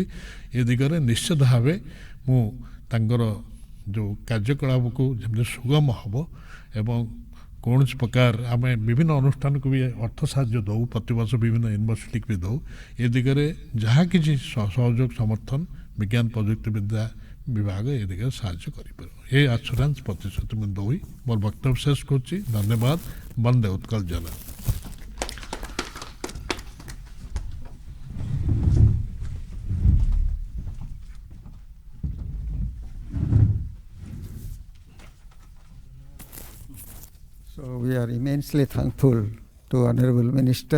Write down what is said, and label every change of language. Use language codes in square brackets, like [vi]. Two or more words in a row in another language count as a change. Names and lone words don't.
[or] ଏ ଦିଗରେ ନିଶ୍ଚିତ ଭାବେ ମୁଁ ତାଙ୍କର ଯେଉଁ କାର୍ଯ୍ୟକଳାପକୁ ଯେମିତି ସୁଗମ ହେବ ଏବଂ କୌଣସି ପ୍ରକାର ଆମେ ବିଭିନ୍ନ ଅନୁଷ୍ଠାନକୁ ବି ଅର୍ଥ ସାହାଯ୍ୟ ଦେଉ ପ୍ରତିବର୍ଷ ବିଭିନ୍ନ ୟୁନିଭର୍ସିଟିକୁ ବି ଦେଉ ଏ ଦିଗରେ ଯାହା କିଛି ସହଯୋଗ ସମର୍ଥନ ବିଜ୍ଞାନ ପ୍ରଯୁକ୍ତିବିଦ୍ୟା ବିଭାଗ ଏ ଦିଗରେ ସାହାଯ୍ୟ କରିପାରିବ ଏ ଆସୁରାନ୍ସ ପ୍ରତିଶ୍ରୁତି ମୁଁ ଦେଇ ମୋର ବକ୍ତବ୍ୟ ଶେଷ କରୁଛି ଧନ୍ୟବାଦ ବନ୍ଦେ ଉତ୍କଳ ଜନନୀ। [en] So we are immensely thankful to Honorable Minister